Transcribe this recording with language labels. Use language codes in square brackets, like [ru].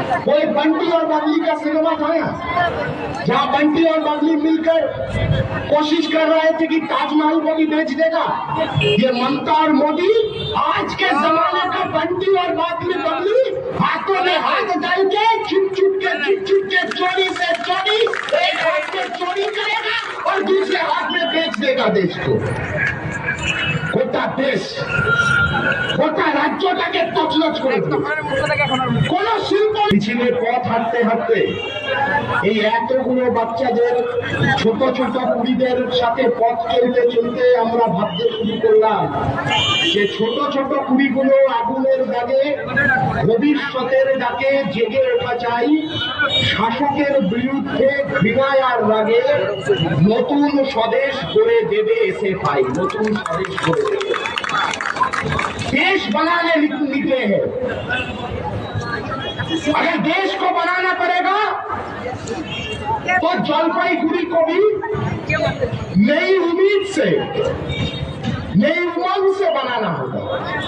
[hi] कोई बंटी और बबली का सिनेमा था ना, जहाँ बंटी और बबली मिलकर कोशिश कर रहे थे कि ताजमहल को भी बेच देगा। ये ममता और मोदी आज के जमाने का बंटी और बबली हाथों में हाथ डाल के छुप छुप के चोरी से चोरी, एक हाथ में चोरी करेगा और दूसरे हाथ में बेच देगा देश को। [bn] গোটা দেশ গোটা রাজ্যটাকে তছনছ করে কোন শিল্প মিছিলের পথ হাঁটতে হাঁটতে এই এতগুলো বাচ্চাদের ছোট ছোট কুড়িদের সাথে পথ চলতে চলতে আমরা ভাবতে শুরু করলাম যে ছোট ছোট কুড়িগুলো আগুনের দাগে ভবিষ্যতের ডাকে জেগে ওঠা চাই, শাসকের বিরুদ্ধে ঘৃণায় আর রাগে নতুন স্বদেশ গড়ে দেবে এসে পাই, নতুন স্বদেশ গড়ে देবে। [hi] देश बनाने निकले हैं, अगर देश को बनाना पड़ेगा तो जलपाईगुड़ी को भी नई उम्मीद से, नई उमंग से बनाना होगा।